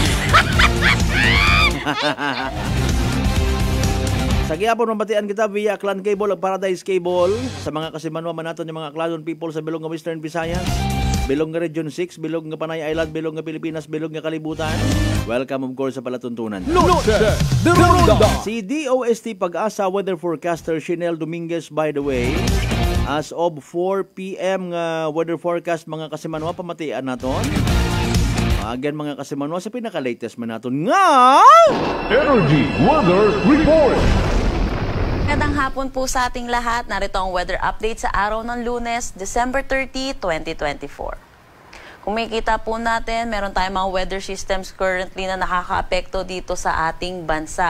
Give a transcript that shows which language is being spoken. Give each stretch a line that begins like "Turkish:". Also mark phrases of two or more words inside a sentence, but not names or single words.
Aklanon: Sa gihapon mabatian kita via Clan Cable ug Paradise Cable sa mga kasimanwa man naton yung mga Clan people sa bilog nga Western Visayas, bilog nga Region 6, bilog nga Panay Island, bilog nga Pilipinas, bilog nga kalibutan.
English: Welcome of course
Aklanon: sa palatuntunan.
English: Noche de Ronda. Si DOST Pag-asa weather forecaster Shinel Dominguez, by the way, as of 4 p.m.
Aklanon: nga
English: weather forecast
Aklanon: mga kasimanwa pamatian naton. Again mga kasimanwa sa pinaka-latest man naton nga Energy Weather Report.
Filipino: Magandang hapon po sa ating lahat. Narito ang weather update sa araw ng Lunes, December 30, 2024. Kung makikita po natin, meron tayong mga
English: weather systems currently
Filipino: na nakaka-apekto dito sa ating bansa.